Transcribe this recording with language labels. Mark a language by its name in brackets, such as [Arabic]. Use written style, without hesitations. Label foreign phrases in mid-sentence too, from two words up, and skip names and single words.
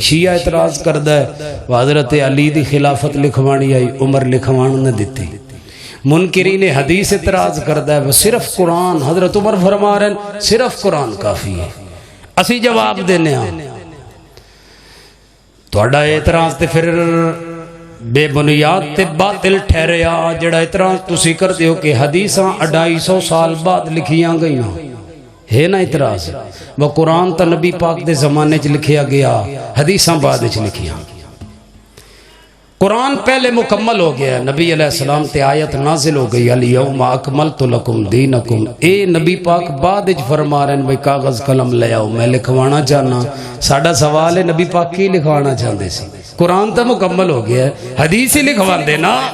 [Punjabi] شیعہ اعتراض کردہ ہے حضرت علی دی خلافت لکھوانی آئی، عمر لکھوان نہ دیتی۔ منکرین حدیث اعتراض کردہ ہے وہ صرف قرآن، حضرت عمر فرما رہے ہیں صرف قرآن کافی ہے۔ اسی جواب دینے ہاں تھوڑا اعتراض تے پھر بے بنیاد تے باطل ٹھہریا، جڑا اعتراض تسی کر دیو کہ حدیثاں 250 سال بعد لکھیاں گئیاں ہے نا اعتراض، وہ قرآن تا نبی پاک دے زمانے چ لکھیا گیا، حدیثاں بعد چ لکھیاں۔ قرآن پہلے مکمل ہو گیا، نبی علیہ السلام تے آیت نازل ہو گئی [Arabic] الیوم اکملت لکم دینکم، [Punjabi] اے نبی پاک بعد اچ فرما رہے ہیں بھئی کاغذ قلم لے آؤ میں لکھوانا چاہنا۔ ساڑھا سوال ہے نبی پاک کی لکھوانا چاہتے سی؟ قرآن تو مکمل ہو گیا ہے، حدیث ہی لکھوا دینا۔